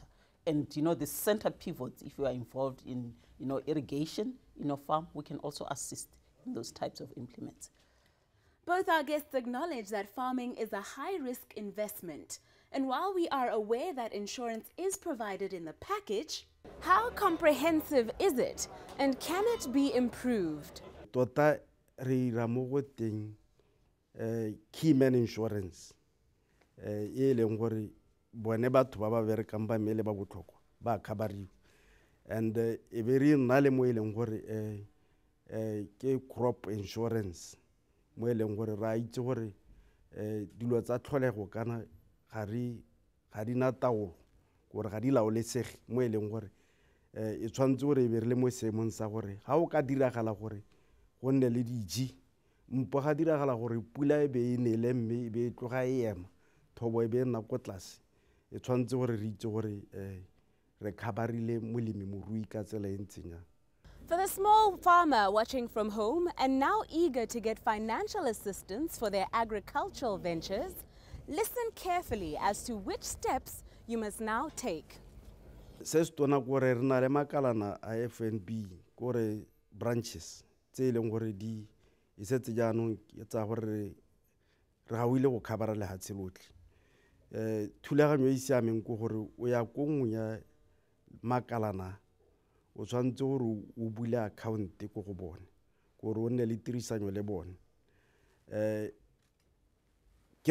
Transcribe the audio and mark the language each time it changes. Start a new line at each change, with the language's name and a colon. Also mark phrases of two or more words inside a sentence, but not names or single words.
English: And, the center pivots, if you are involved in, irrigation in a farm, we can also assist in those types of implements. Both our guests acknowledge that farming is a high-risk investment. And while we are aware that insurance is provided in the package, how comprehensive is it and can it be improved?
Tswana: Tota re ira mo go teng
English: key man insurance
Tswana: e leng gore bone batho ba ba berekang ba mele ba botlhokwa ba khabariwa and e be re nna le mo e leng gore ke
English: crop insurance
Tswana: mo e leng gore ra itse gore dilo tsa tlholego kana ga di na taolo gore ga di laolesege mo e leng gore e tshwanetse gore e be re le mo seemong sa gore ga o ka diragala gore go nne le diji mpo ga diragala gore pula e be e nele mme e be e tloga e ema thobo e be e nna ko tlase e tshwanetse gore re itse gore re khabarile molemi morui ka tsela e ntseng jang.
English: For the small farmer watching from home and now eager to get financial assistance for their agricultural ventures, listen carefully as to which steps you must now take.
Tswana: Se se tona gore re na le makalana a FNB gore branches tse e leng gore di e setse jaanong ke tsa gore re gauile go khabara lehatshe lotlhe. Thulaganyo e siameng ko gore o ya ko nngwe ya makalana o tshwanetse gore o bule account ko go bone gore o nne le tirisanyo le bone ke